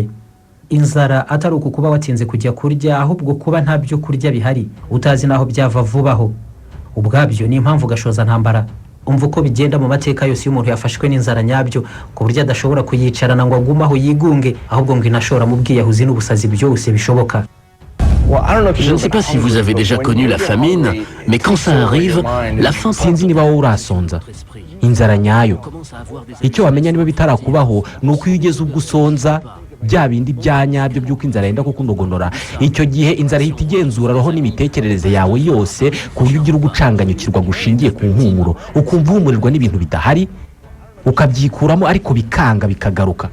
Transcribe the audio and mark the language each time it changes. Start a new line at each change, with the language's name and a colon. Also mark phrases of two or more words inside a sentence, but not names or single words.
Kinyarwanda: Inzara atari uku kuba watinze kujya kurya, ahubwo kuba nta byo kurya bihari utazi naho byava vubaho, ubwabyo ni impamvu gashoza ntambara. Umva uko bigenda mu mateka yose y'umuntu yafashwe n'inzara nyabyo, ku buryo adashobora kuyicarana ngo agumaho yigunge, ahubwo ngo inashora mu bwiyahuzi n'ubusazi byose bishoboka.
French: Je ne sais pas si vous avez déjà connu la famine, mais quand ça arrive, la faim...
Kinyarwanda: Sinzi niba wowe urasonza inzara nyayo. Icyo wamenya niba bitarakubaho ni uko iyo ugeze ubwo usonza bya bindi bya nyabyo by'uko inzara yenda kukunogonora, icyo gihe inzara ihita igenzura roho n'imitekerereze yawe yose, ku buryo ugira ugucanganyukirwa gushingiye ku nkumuro, ukumva uhumurirwa n'ibintu bidahari, ukabyikuramo ariko bikanga bikagaruka.